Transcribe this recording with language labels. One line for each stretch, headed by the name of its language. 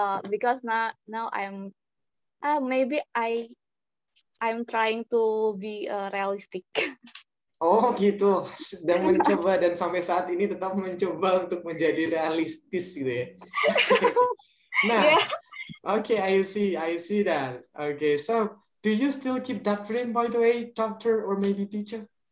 English: Because now I'm maybe I'm trying to be realistic.
Indonesian: Oh gitu, sedang mencoba dan sampai saat ini tetap mencoba untuk menjadi realistis gitu ya.
English: Nah, okay, I see that. Okay, so do you still keep that dream, by the way, doctor or maybe teacher?